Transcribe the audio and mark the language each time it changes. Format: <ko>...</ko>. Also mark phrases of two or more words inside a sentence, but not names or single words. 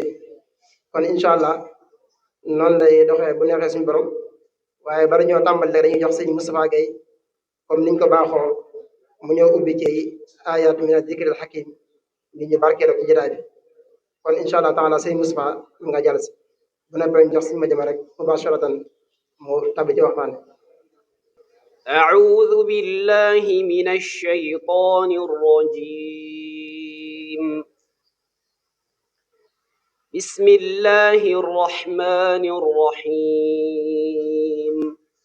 <wo>kon</wo> <ar>إن شاء الله</ar> <wo>noonu lay doxee bu neexee suñu borom waaye bari ñoo tàmbali rek dañuy jox sëñ Moustapha Gueye comme niñ ko baaxoo mu ñëw ubbi ci</wo> <ar>آيات من الذكر الحكيم</ar> <wo>nit ñu barkeeloo ci jotaay bi. kon</wo> <ar>إن شاء الله تعالى</ar> <wo>sëñ Moustapha nga jàll si bu nekkee ñu jox sëñ Madiama rek mubasharatan mu tabbi ci waxtaan.</wo> <ar>أعوذ بالله من الشيطان الرجيم بسم الله الرحمن الرحيم</ar>